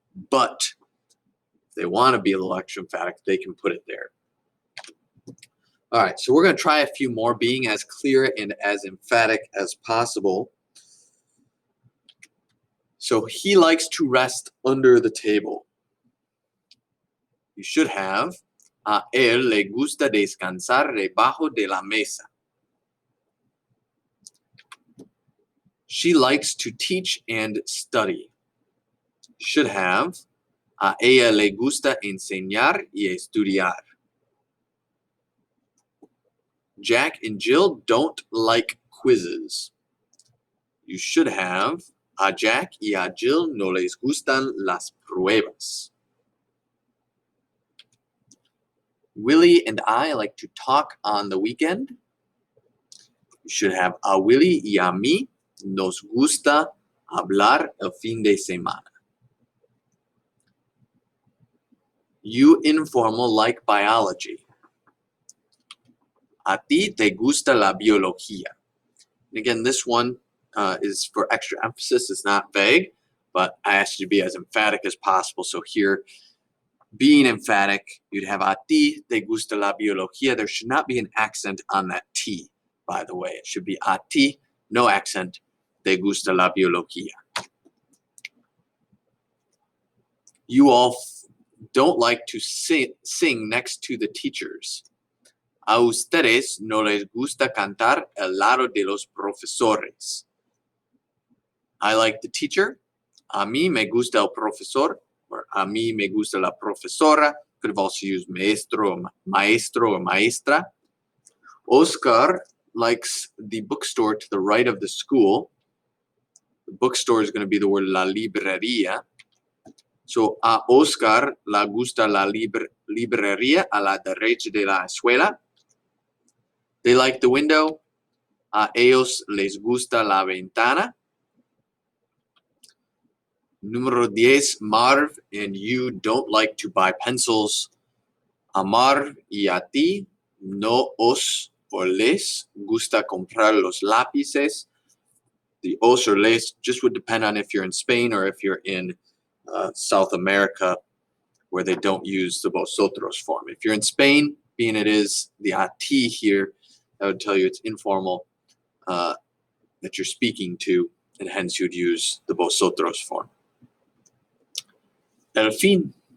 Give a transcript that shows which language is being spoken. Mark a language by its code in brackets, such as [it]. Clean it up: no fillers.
[en] But if they want to be a little extra emphatic, they can put it there. All right, so we're going to try a few more, being as clear and as emphatic as possible. So he likes to rest under the table. You should have [es] a él le gusta descansar debajo de la mesa. [en] She likes to teach and study. You should have [es] a ella le gusta enseñar y estudiar. [en] Jack and Jill don't like quizzes. You should have [es] a Jack y a Jill no les gustan las pruebas. [en] Willie and I like to talk on the weekend. You should have [es] a Willie y a mí nos gusta hablar el fin de semana. [en] You informal like biology. [es] A ti te gusta la biología. [en] And again, this one is for extra emphasis. It's not vague, but I asked you to be as emphatic as possible. So here, being emphatic, you'd have [es] a ti te gusta la biología. [en] There should not be an accent on that T, by the way. It should be [es] a ti, no accent, te gusta la biología. [en] You all don't like to sing next to the teachers. [es] A ustedes no les gusta cantar al lado de los profesores. [en] I like the teacher. [es] A mí me gusta el profesor, or a mí me gusta la profesora. [en] Could have also used maestro or maestra. Oscar likes the bookstore to the right of the school. The bookstore is going to be the word la librería. [es] So a Oscar le gusta la librería a la derecha de la escuela. [en] They like the window. [es] A ellos les gusta la ventana. Número 10, [en] Marv and you don't like to buy pencils. [es] A Marv y a ti no os o les gusta comprar los lápices. [en] The os or les just would depend on if you're in Spain or if you're in South America, where they don't use the vosotros form. If you're in Spain, being it is the a ti here, that would tell you it's informal that you're speaking to, and hence you'd use the vosotros form. [es] El fin.